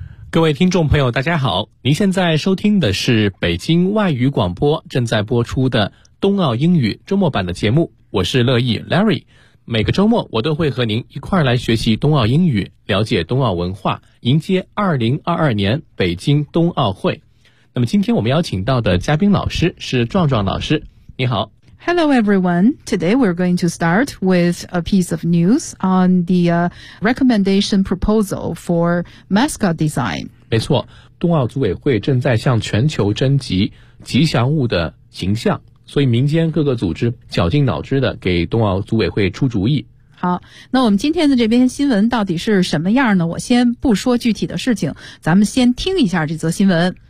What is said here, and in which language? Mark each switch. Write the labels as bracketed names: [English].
[Chinese] 各位听众朋友大家好，您现在收听的是北京外语广播正在播出的冬奥英语周末版的节目，我是乐意 Larry， 每个周末我都会和您一块来学习冬奥英语，了解冬奥文化，迎接2022年北京冬奥会。那么今天我们邀请到的嘉宾老师是壮壮老师，你好。 [English] Hello everyone, today we're going to start with a piece of news on the recommendation proposal for mascot design. [Chinese] 没错，冬奥组委会正在向全球征集吉祥物的形象，所以民间各个组织绞尽脑汁的给冬奥组委会出主意。好，那我们今天的这篇新闻到底是什么样呢？我先不说具体的事情，咱们先听一下这则新闻。